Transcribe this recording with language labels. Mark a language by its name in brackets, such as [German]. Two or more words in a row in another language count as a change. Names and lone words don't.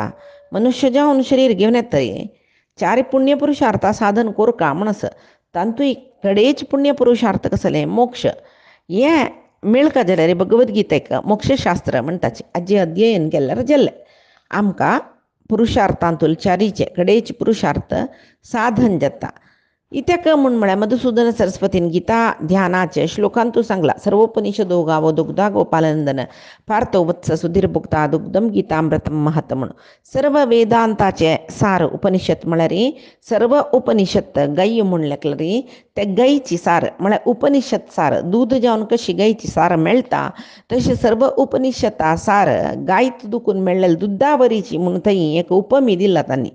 [Konkani] मनुष्य जावन शरीर घेवन येतरी 4 पुण्यपुरुषार्थ साधन कोर का म्हणस तांतूय कडेच पुण्यपुरुषार्थ कसले मोक्ष हे मेळका जाल्यार भगवद्गीतेक मोक्षशास्त्र म्हणटाचे आजी अध्ययन केल्यार जल्ले आमकां पुरुषार्थांतूल 4चे कडेच पुरुषार्थ साधन जाता. इत्याक म्हूण म्हळ्यार मधुसूदन सरस्वतीन गीता ध्यानाचे श्लोकांतू सांगला. [Sanskrit] सर्वोपनिषदो गावो दुग्धा गोपालनंदन पार्थो वत्स सुधीर भुक्ता दुग्धम गीतामृतम महत [Konkani] म्हणून सर्व वेदांताचे सार उपनिषद म्हळ्यार सर्व उपनिषद गाय म्हणलें री ते गायची सार म्हळ्यार उपनिषद सार दूध जावन कशी गायची सार मेळटा तशी सर्व उपनिषदा सार गायत दुखून मेळ्ळेले दुधावरीची म्हणून थंय एक उपमी दिला तांणी.